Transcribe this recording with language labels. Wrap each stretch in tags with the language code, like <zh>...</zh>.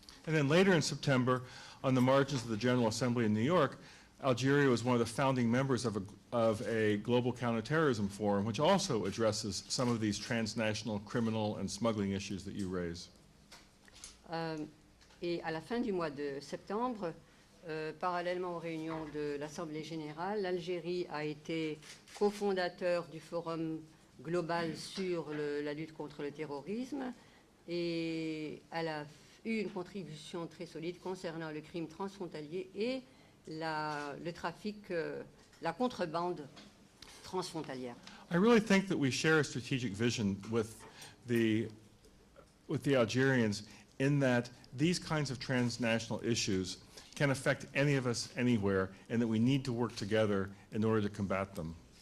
<en>And then later in September, on the margins of the General Assembly in New York, Algeria was one of the founding members of a global counterterrorism forum, which also addresses some of these transnational criminal and smuggling issues that you raise.</en> <fr>Et à la fin du mois de septembre, parallèlement aux réunions de l'Assemblée générale, l'Algérie a été cofondateur du Forum global sur la lutte contre le terrorisme et elle a eu une contribution très solide concernant le crime transfrontalier et le trafic, la contrebande transfrontalière.</fr> <en>I really think that we share a strategic vision with the Algerians in that these kinds of transnational issues can affect any of us anywhere and that we need to work together in order to combat them.</en>